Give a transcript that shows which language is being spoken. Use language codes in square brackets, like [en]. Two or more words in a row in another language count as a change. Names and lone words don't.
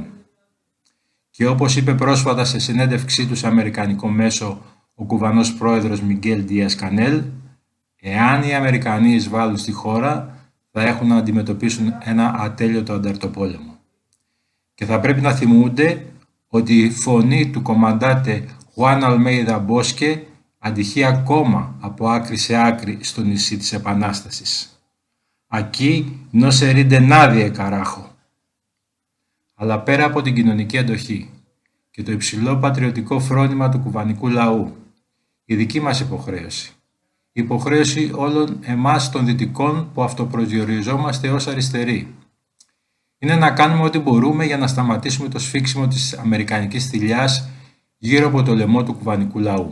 [el] Και όπως είπε πρόσφατα σε συνέντευξή του σε αμερικανικό μέσο ο Κουβανός πρόεδρος Μιγγέλ Ντίας Κανέλ, εάν οι Αμερικανοί εισβάλλουν στη χώρα, θα έχουν να αντιμετωπίσουν ένα ατέλειωτο ανταρτοπόλεμο. Και θα πρέπει να θυμούνται ότι η φωνή του κομμαντάτε Juan Almeida Bosque αντυχεί ακόμα από άκρη σε άκρη στο νησί της Επανάστασης. [es] Aquí no se rinde nadie, carajo. [el] Αλλά πέρα από την κοινωνική αντοχή και το υψηλό πατριωτικό φρόνημα του κουβανικού λαού, η δική μας υποχρέωση, η υποχρέωση όλων εμάς των δυτικών που αυτοπροσδιοριζόμαστε ως αριστεροί, είναι να κάνουμε ό,τι μπορούμε για να σταματήσουμε το σφίξιμο της αμερικανικής θηλιάς γύρω από το λαιμό του κουβανικού λαού.